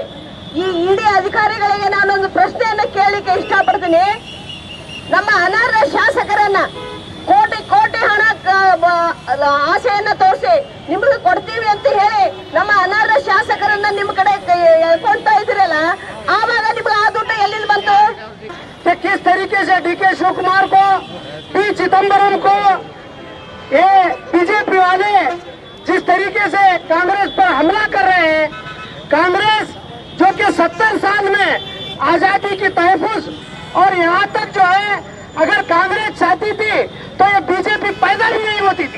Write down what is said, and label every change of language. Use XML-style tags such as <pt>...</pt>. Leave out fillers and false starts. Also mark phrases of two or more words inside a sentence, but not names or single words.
<kn>ಈ ಇಡಿ ಅಧಿಕಾರಿಗಳಿಗೆ ನಾನೊಂದು ಪ್ರಶ್ನೆಯನ್ನ ಕೇಳಲಿಕ್ಕೆ ಇಷ್ಟಪಡ್ತೀನಿ. ನಮ್ಮ ಅನರ್ಹ ಶಾಸಕರನ್ನ ಕೋಟಿ ಕೋಟಿ ಹಣ ಆಸೆಯನ್ನ ತೋರಿಸಿ ನಿಮಗೆ ಕೊಡ್ತೀವಿ ಅಂತ ಹೇಳಿ ನಮ್ಮ ಅನರ್ಹ ಶಾಸಕರನ್ನ ನಿಮ್ಮ ಕಡೆ ಕೊಡ್ತಾ ಇದ್ರಲ್ಲ, ಆವಾಗ ನಿಮ್ಗೆ ಆ ದುಡ್ಡು ಎಲ್ಲಿಂದ ಬಂತು?</kn> <hi>किस तरीके से डी.के. शिवकुमार को, पी. चिदम्बरम को ये बीजेपी वाले जिस तरीके से कांग्रेस पर हमला कर रहे हैं, कांग्रेस जो कि 70 साल में आजादी की तहफुज और यहाँ तक जो है अगर कांग्रेस चाहती थी तो ये बीजेपी पैदा ही नहीं होती थी।</hi>